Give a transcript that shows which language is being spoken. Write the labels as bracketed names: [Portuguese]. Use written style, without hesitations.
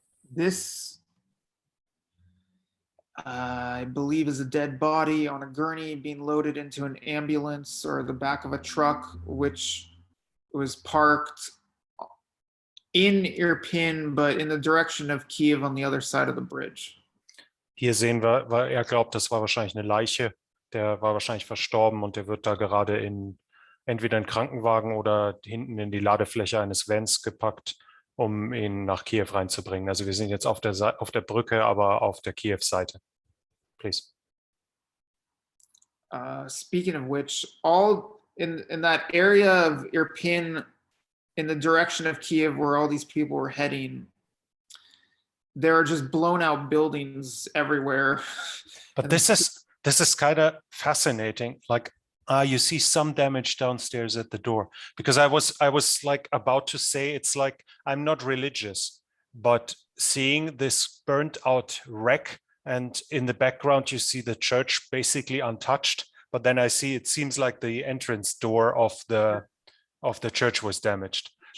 [English] This, I believe, is a dead body on a gurney being loaded into an ambulance or the back of a truck, which was parked in Irpin, but in the direction of Kiev on the other side of the bridge. [German] Hier sehen wir, weil er glaubt, das war wahrscheinlich eine Leiche. Der war wahrscheinlich verstorben, und der wird da gerade entweder in Krankenwagen oder hinten in die Ladefläche eines Vans gepackt, um ihn nach Kiew reinzubringen. Also wir sind jetzt auf der Brücke, aber auf der Kiew-Seite. [English] Please. Speaking of which, all in that area of Irpin, in the direction of Kiev where all these people were heading, there are just blown out buildings everywhere. But this is kind of fascinating. Like, you see some damage downstairs at the door, because I was like about to say, it's like, I'm not religious, but seeing this burnt out wreck, and in the background you see the church basically untouched, but then I see, it seems like the entrance door of the church was damaged.